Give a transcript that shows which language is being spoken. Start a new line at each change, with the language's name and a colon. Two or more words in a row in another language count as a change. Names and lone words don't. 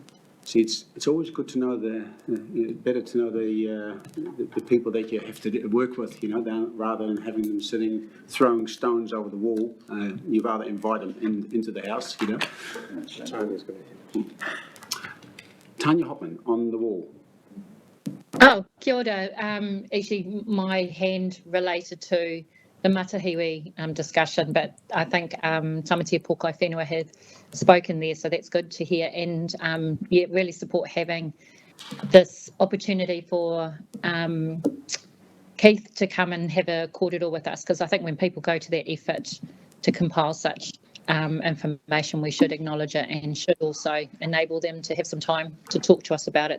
English: See, it's always good to know better to know the people that you have to work with, rather than having them sitting, throwing stones over the wall. You'd rather invite them into the house, Tanya Hopman, on the wall.
Māori: Oh, kia ora.
English: Actually, my hand related to the Matahiwi discussion, but I think Tamatea Pōkai Whenua had spoken there, so that's good to hear. And really support having this opportunity for Keith to come and have a kōrero with us, because I think when people go to that effort to compile such information, we should acknowledge it and should also enable them to have some time to talk to us about it.